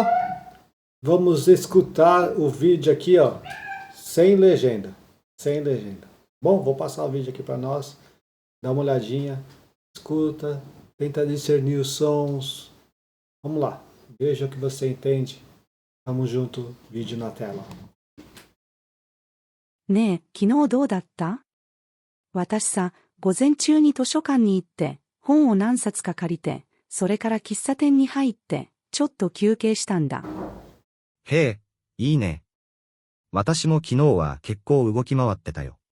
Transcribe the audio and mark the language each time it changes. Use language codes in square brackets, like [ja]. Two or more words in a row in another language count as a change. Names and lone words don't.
[pt] Vamos escutar o vídeo aqui, ó, sem legenda. Sem legenda. Bom, vou passar o vídeo aqui para nós. Dá uma olhadinha, escuta, tenta discernir os sons. Vamos lá. Veja o que você entende. Vamos junto, vídeo na tela. [ja] ねえ、昨日どうだった？私さ、午前中に図書館に行って、本を何冊か借りて、それから喫茶店に入って、ちょっと休憩したんだ。へえ、いいね。私も昨日は結構動き回ってたよ。